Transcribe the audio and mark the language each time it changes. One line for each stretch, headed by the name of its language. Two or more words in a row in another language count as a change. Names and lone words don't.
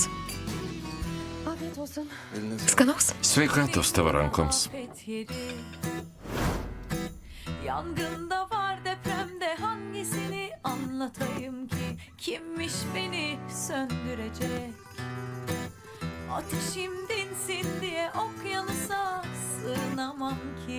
Turkish: Afiyet olsun. Eline sağlık.
Lithuanian: Skanaus? Sveikatos tavo rankoms.
Turkish: Afet yeri. Yangında var depremde hangisini anlatayım ki? Kimmiş beni söndürecek? Ateşim dinsin diye okyanusa sığınamam ki.